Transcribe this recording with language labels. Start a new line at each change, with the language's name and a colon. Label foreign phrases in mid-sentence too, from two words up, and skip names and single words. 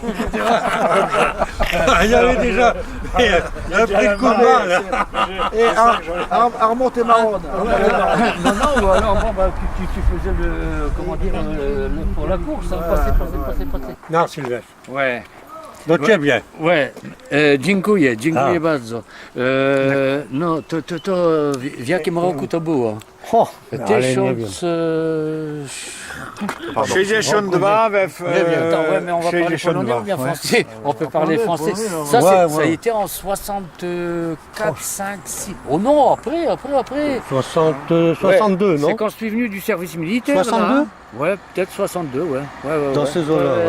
French: Il y avait déjà un prix de combat là. Et à remonter marronne. Non, ou alors bon, bah, tu faisais pour la course, hein, passer. Non, Sylvestre. Ouais. Donc tu es bien. Ouais,
Polish: dziękuję bardzo. No, to w jakim roku to było? Oh, ale nie wiem. 62 we
French: Attends, ouais, mais on va parler polonais ou bien français? On peut parler français. Ça, ça a été en 64, 5, 6. Oh non, après. 62, C'est non? quand je suis venu du service militaire. 62? là, hein. Ouais, peut-être 62, ouais. Dans ces eaux-là, ouais.